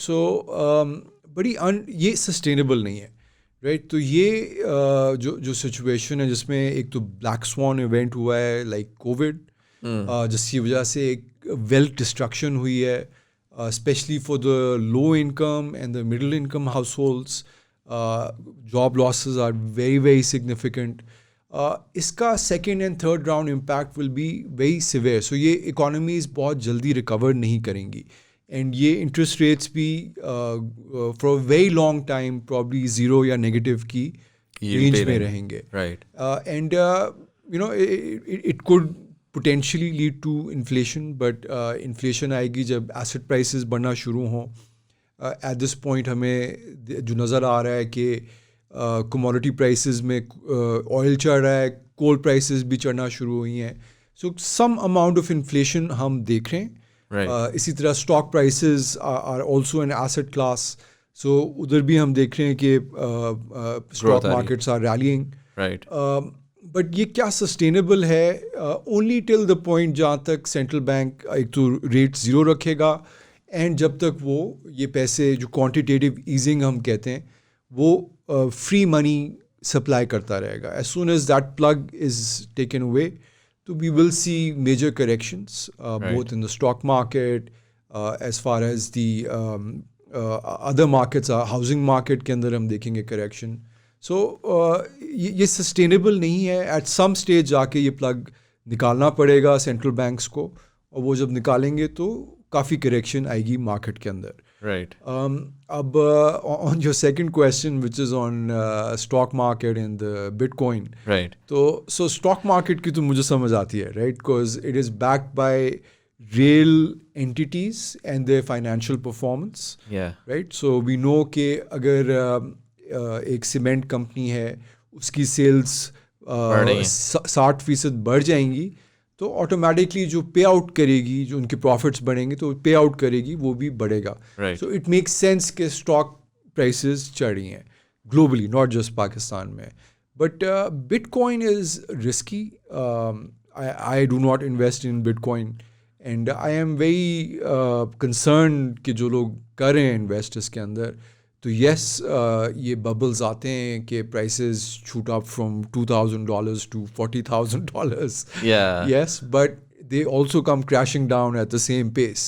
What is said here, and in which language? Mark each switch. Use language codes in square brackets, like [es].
[ur] سو بڑی یہ سسٹینیبل نہیں ہے. رائٹ. تو یہ جو سچویشن ہے جس میں ایک تو بلیک سوان ایونٹ ہوا ہے لائک کووڈ, جس کی وجہ سے ایک ویلتھ ڈسٹرکشن ہوئی ہے, [en] especially for the low income and the middle income households. Job losses are very, very significant. [ur] اس کا [en] Second and third round impact will be very severe. [ur] سو یہ اکانومیز بہت جلدی ریکور نہیں کریں گی, اینڈ یہ انٹرسٹ ریٹس بھی [en] for a very long time probably [ur] 0 یا نیگیٹو کی رینج میں رہیں گے. [en] Right. And it could potentially lead to inflation, but inflation [ur] آئے گی جب [en] asset prices [ur] بڑھنا شروع ہوں. [en] At this point [ur] ہمیں جو نظر آ رہا ہے کہ commodity prices میں oil چڑھ رہا ہے, coal prices بھی چڑھنا شروع ہوئی ہیں. [en] So some amount of inflation [ur] ہم دیکھ رہے ہیں. اسی طرح [en] stock prices are also an asset class. [ur] So ادھر بھی ہم دیکھ رہے ہیں کہ [en] stock markets are rallying. Right. [ur] But یہ کیا سسٹینیبل ہے؟ [en] only till the point [ur] جہاں تک سینٹرل بینک ایک تو ریٹ زیرو رکھے گا, اینڈ جب تک وہ یہ پیسے جو کوانٹیٹیو ایزنگ ہم کہتے ہیں وہ فری منی سپلائی کرتا رہے گا. [en] As soon as that plug is taken away تو we will see major corrections both in the stock market as far as the other markets. [ur] Housing market کے اندر ہم دیکھیں گے کریکشن. سو یہ سسٹینیبل نہیں ہے. ایٹ سم اسٹیج جا کے یہ پلگ نکالنا پڑے گا سینٹرل بینکس کو, اور وہ جب نکالیں گے تو کافی کریکشن آئے گی مارکیٹ کے اندر. [en] Right. اب on your second question which is on stock market and the bitcoin. Right. [ur] تو سو اسٹاک مارکیٹ کی تو مجھے سمجھ آتی ہے, [en] Right, because it is backed by real entities and their financial performance. Right. So we know [ur] کہ اگر ایک سیمنٹ کمپنی ہے, اس کی سیلز 60% بڑھ جائیں گی تو آٹومیٹکلی جو پے آؤٹ کرے گی, جو ان کے پروفٹس بڑھیں گے تو پے آؤٹ کرے گی, وہ بھی بڑھے گا. [en] so it makes sense [ur] کہ اسٹاک پرائسز چڑھ رہی ہیں گلوبلی, ناٹ جسٹ پاکستان میں. [en] But but coin is risky. I do not invest in but coin and I am very concerned [ur] کہ جو لوگ کر رہے ہیں انویسٹ اس کے اندر, تو یس یہ ببلز آتے ہیں کہ [en] Prices shoot up from $2,000 to $40,000. Yes, but they also come crashing down at the same pace.